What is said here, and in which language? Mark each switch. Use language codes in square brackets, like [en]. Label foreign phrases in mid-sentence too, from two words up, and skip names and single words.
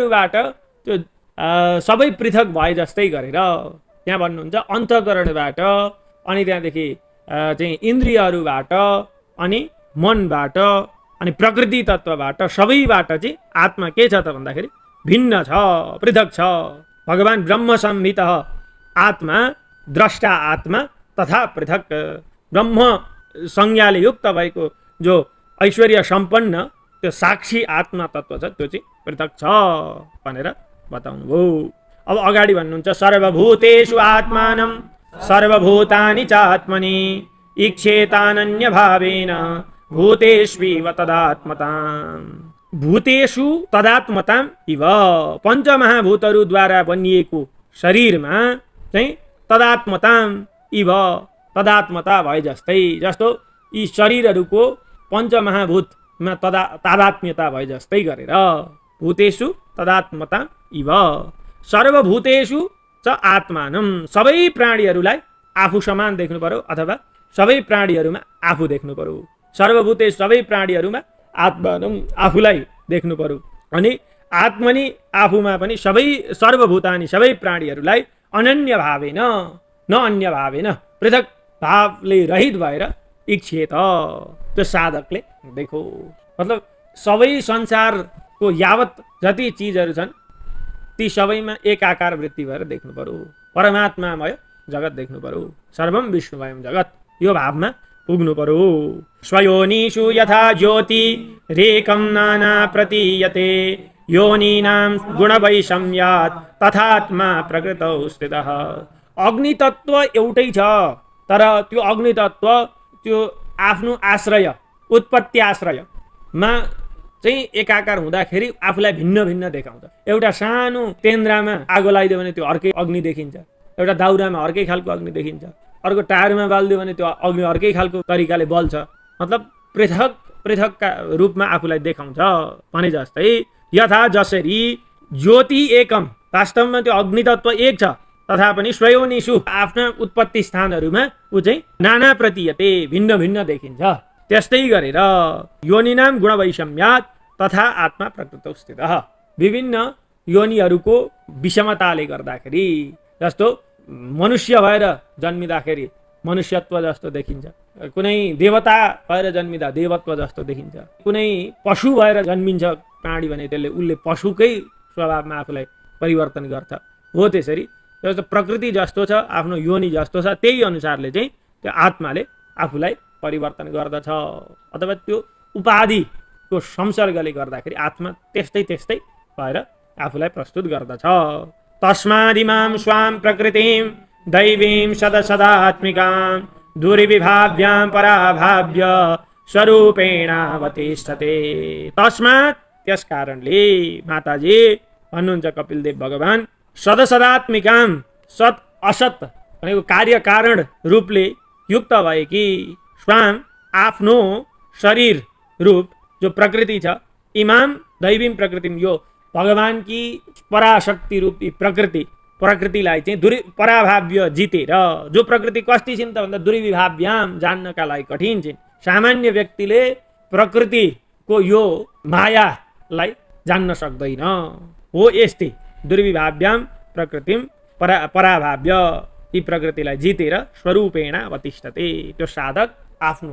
[ne] तिनीहरूबाट त्यो सबै पृथक भए जस्तै गरेर यहाँ भन्नुहुन्छ अन्तःकरणबाट अनि त्यहाँदेखि चाहिँ इन्द्रियहरूबाट अनि मनबाट अनि प्रकृति तत्त्वबाट सबैबाट चाहिँ आत्मा के छ त भन्दाखेरि भिन्न छ, पृथक छ। [sa] भगवान ब्रह्म संहित आत्मा द्रष्टा आत्मा तथा पृथक। [ne] ब्रह्म संज्ञाले युक्त भएको जो ऐश्वर्य सम्पन्न त्यो साक्षी आत्मा तत्त्व छ त्यो चाहिँ पृथक छ भनेर बताउनुभयो। अब अगाडि भन्नुहुन्छ [sa] सर्वभूतेषु आत्मानं सर्वभूतानि च आत्मनि इच्छेतानन्य भावेन भूतेष्विव तदात्मताम्। भूतेषु तदात्मताम् इव [ne] पञ्चमहाभूतहरूद्वारा बनिएको शरीरमा चाहिँ [sa] तदात्मताम् इव [ne] तदात्मता भए जस्तै, जस्तो यी शरीरहरूको पञ्चमहाभूतमा तादात्म्यता भए जस्तै गरेर [sa] भूतेषु तदात्मताम् इव सर्वभूतेषु च आत्मानं [ne] सबै प्राणीहरूलाई आफू समान देख्नु पर्यो अथवा सबै प्राणीहरूमा आफू देख्नु पर्यो। सर्वभूतेषु सबै प्राणीहरूमा आत्मानं आफूलाई देख्नु पर्यो। अनि आत्मनि आफूमा पनि सबै सर्वभूतानि सबै प्राणीहरूलाई [sa] अनन्य भावेन न अन्य भावेन [ne] पृथक भावले रहित भएर इच्छेत त्यो साधकले देखो। मतलब सबै संसारको यावत जति चिजहरू छन् ती सबैमा एक आकार वृत्ति भएर देख्नु पर्यो। परमात्मामय जगत देख्नु पर्यो। [sa] सर्वम विष्णुमयम जगत [ne] यो भावमा पुग्नु पर्यो। [sa] स्वयोनिषु यथा ज्योति रेकं नाना प्रतीयते योनिनां गुणवैषम्यात् तथात्मा प्रकृतौ स्थितः। [ne] अग्नि तत्त्व एउटै छ तर त्यो अग्नि तत्त्व त्यो आफ्नो आश्रय उत्पत्ति आश्रयमा चाहिँ एकाकार हुँदाखेरि आफूलाई भिन्न भिन्न देखाउँछ। एउटा सानो तेन्द्रामा आगो लगाइदियो भने त्यो अर्कै अग्नि देखिन्छ, एउटा दाउरामा अर्कै खालको अग्नि देखिन्छ, अर्को टायरमा बालिदियो भने त्यो अग्नि अर्कै खालको तरिकाले बल्छ। मतलब पृथक पृथकका रूपमा आफूलाई देखाउँछ भने जस्तै यथा जसरी [sa] ज्योति एकम [ne] वास्तवमा त्यो अग्नि तत्त्व एक छ तथा पनि स्वयोनिषु आफ्ना उत्पत्ति स्थानहरूमा ऊ चाहिँ [sa] नाना प्रतीयते [ne] भिन्न भिन्न देखिन्छ। त्यस्तै गरेर [sa] योनिनाम गुणवैषम्यात् तथा आत्मा प्रकृतौ स्थितः। [ne] विभिन्न योनिहरूको विषमताले गर्दाखेरि जस्तो मनुष्य भएर जन्मिँदाखेरि मनुष्यत्व जस्तो देखिन्छ, कुनै देवता भएर जन्मिँदा देवत्व जस्तो देखिन्छ, कुनै पशु भएर जन्मिन्छ प्राणी भने त्यसले उसले पशुकै स्वभावमा आफूलाई परिवर्तन गर्छ। हो त्यसरी जस्तो प्रकृति जस्तो छ आफ्नो योनि जस्तो छ त्यही अनुसारले चाहिँ त्यो आत्माले आफूलाई परिवर्तन गर्दछ अथवा त्यो उपाधिको संसर्गले गर्दाखेरि आत्मा त्यस्तै त्यस्तै भएर आफूलाई प्रस्तुत गर्दछ। [sa] तस्मादिमां स्वां प्रकृतिं दैवीं सदसदात्मिकां दुर्विभाव्यां पराभाव्य स्वरूपेणावतिष्ठते। [ne] तस्मात् त्यस कारणले माताजी भन्नुहुन्छ कपिलदेव भगवान सदसदात्मिकां सत असत भनेको कार्य कारण रूपले युक्त भएकी स्वां आफ्नो शरीर रूप जो प्रकृति छ [sa] इमाम दैवीं प्रकृतिम [ne] यो भगवान की पराशक्ति रूपी प्रकृतिलाई चाहिँ पराभाव्य जितेर जो प्रकृति कस्ती छिन् त भन्दा दुर्विभाव्याम जान्नका लागि कठिन छिन्। सामान्य व्यक्तिले प्रकृतिको यो मायालाई जान्न सक्दैन। हो यस्तै [sa] दुर्विभाव्याम प्रकृतिम पराभाव्य [ne] यी प्रकृतिलाई जितेर [sa] स्वरूपेण अवतिष्ठते [ne] त्यो साधक आफ्नो